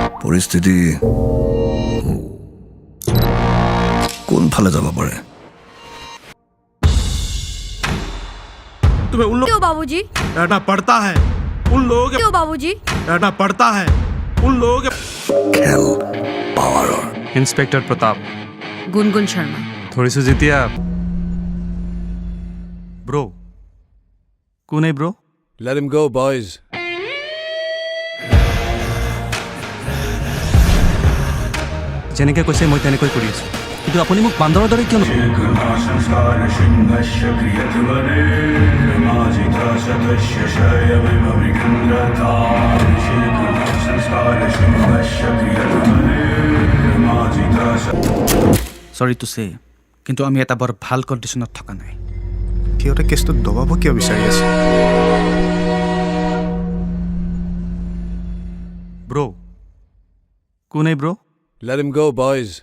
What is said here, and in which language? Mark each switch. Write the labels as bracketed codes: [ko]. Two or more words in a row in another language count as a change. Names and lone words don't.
[as] পৰিস্থিতি কোনফালে যাব পাৰে [hi] तुम्हें उन लोग क्यों बाबूजी डरना पड़ता है उन लोगों के क्यों बाबूजी डरना पड़ता है उन लोगों के [as] খেল পাৱাৰৰ ইন্সপেক্টৰ প্ৰতাপ गुनगुन शर्मा ধৰিছোঁ যেতিয়া ব্ৰ' কোন এই ব্ৰ' [en] Let him go, boys. [as] যেনেকৈ কৈছে মই তেনেকৈ কৰি আছোঁ কিন্তু আপুনি মোক বান্দৰৰ দৰে কিয় নকৰে [en] sorry to say কিন্তু আমি এটা বৰ ভাল কণ্ডিশ্যনত থকা নাই [as] সিহঁতে কেছটো দবাব কিয় বিচাৰি আছে ব্ৰ' কোন এই ব্ৰ' [en] Let him go, boys.